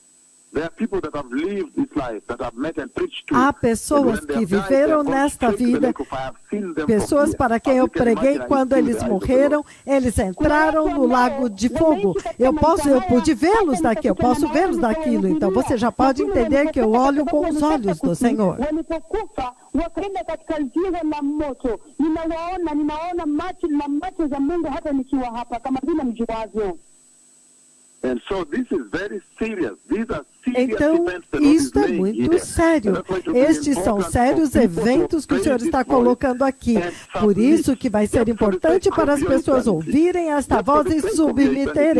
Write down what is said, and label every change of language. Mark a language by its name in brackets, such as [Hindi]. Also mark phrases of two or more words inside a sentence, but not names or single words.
[Portuguese] Há pessoas que viveram nesta vida, pessoas para quem eu preguei quando eles morreram, eles entraram no lago de fogo. Eu pude vê-los daqui, eu posso vê-los daquilo. Então você já pode entender que eu olho com os olhos do Senhor. [Swahili] Wakaenda katika ziwa la moto. Ninaona macho za Mungu hata nikiwa hapa, kama vile mjuavyo. [Portuguese] Então, isto é muito sério. Estes são sérios eventos que o Senhor está colocando aqui. Por isso que vai ser importante para as pessoas ouvirem esta voz e submeterem.